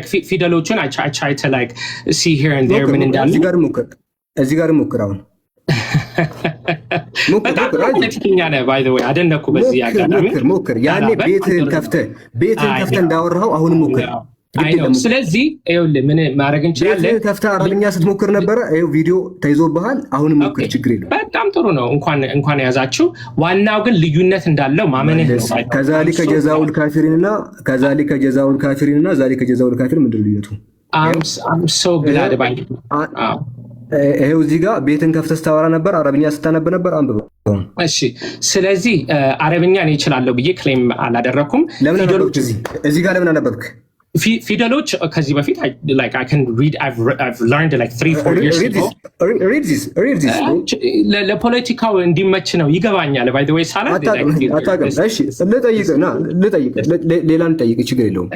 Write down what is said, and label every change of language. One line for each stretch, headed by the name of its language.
Amharic: ፊደሎቹን
English: I try to like see here and there
Amharic: ምን እንዳሉ እዚህ ጋር ሞክር አሁን በጣም ፖለቲከኛ ነህ ባይ ዘ ወይ አደነኩ። በዚህ አጋጣሚ ሞክር። ያኔ ቤትህን ከፍተህ እንዳወራኸው አሁንም ሞክር። ስለዚህ ይኸውልህ ምን ማድረግ እንችላለን? ቤትህን ከፍተህ አረብኛ ስትሞክር ነበረ። ይኸው ቪዲዮ ተይዞብሃል። አሁንም ሞክር፣ ችግር የለውም። በጣም ጥሩ ነው። እንኳን ያዛችሁ። ዋናው ግን ልዩነት እንዳለው ማመንህ ነው።
Arabic: ከዛሊከ ጀዛኡል ካፊሪንና ዛሊከ ጀዛኡል ካፊሪን
Amharic: ምንድን ነው ልዩነቱ?
English: I'm so glad about it።
Amharic: ይሄው እዚህ ጋር ቤትን ከፍተህ ስታወራ ነበር፣ አረብኛ ስታነብ ነበር። አንብበው። እሺ ስለዚህ አረብኛ እኔ እችላለሁ ብዬ ክሌም አላደረኩም። ፊደሎች እዚህ ጋር ለምን አነበብክ? ፊደሎች ከዚህ በፊት
English: I can read I've learned like 3-4 years ago። read this
Amharic: ለፖለቲካው እንዲመች ነው ይገባኛል።
English: by the way
Amharic: ሳላ አታውቅም። እሺ ልጠይቅ ሌላ ልጠይቅ፣ ችግር የለውም።